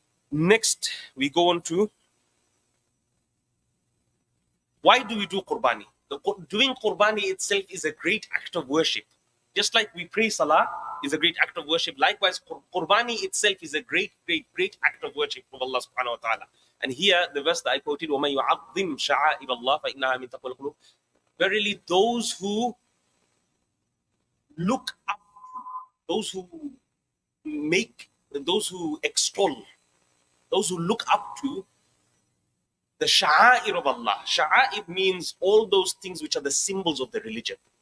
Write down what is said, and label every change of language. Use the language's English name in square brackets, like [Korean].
[English] Next, we go on to why do we do Qurbani? Doing Qurbani itself is a great act of worship. Just like we pray Salah is a great act of worship. Likewise, Qurbani itself is a great act of worship from Allah subhanahu wa ta'ala. And here, the verse that I quoted, [Arabic] وَمَن يُعَظِّمْ شَعَائِرَ اللَّهِ فَإِنَّهَا مِن تَقْوَى الْقُلُوبِ. [English] Verily, those who look up, those who make, those who extol, those who look up to the sha'air of Allah. Sha'air means all those things which are the symbols of the religion.